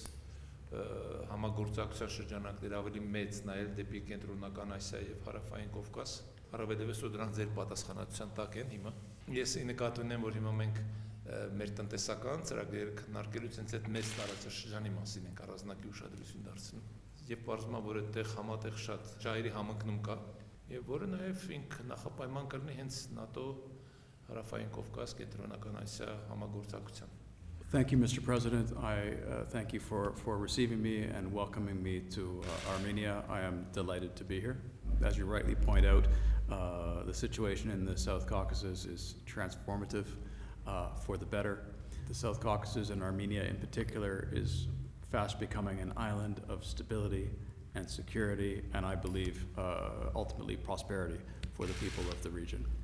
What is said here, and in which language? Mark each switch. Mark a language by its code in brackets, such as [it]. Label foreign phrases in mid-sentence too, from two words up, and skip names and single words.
[hy] համագործակցության շրջանակներ ավելի մեծ նայել դեպի Կենտրոնական Ասիա եւ Հարավային Կովկաս, առավելևս որ դրանք ձեր պատասխանատվության տակ են հիմա։ Ես նկատի ունեմ, որ հիմա մենք մեր տնտեսական ծրագրերը քննարկելուց հենց այդ մեծ տարածաշրջանի մասին ենք առանձնակի ուշադրություն դարձնում։ Եվ պարզվում է, որ այդտեղ համատեղ շատ ժայռի համընկնում կա, եւ որը նաեւ ինքը նախապայման կլինի հենց ՆԱՏՕ Հարավային Կովկաս Կենտրոնական Ասիա համագործակցության։ [en] Thank you, Mr. President. I thank you for receiving me and welcoming me to Armenia. I am delighted to be here. As you rightly point out, the situation in the South Caucasus is transformative for the better. The South Caucasus and Armenia in particular is fast becoming an island of stability and security, and I believe ultimately prosperity for the people of the region.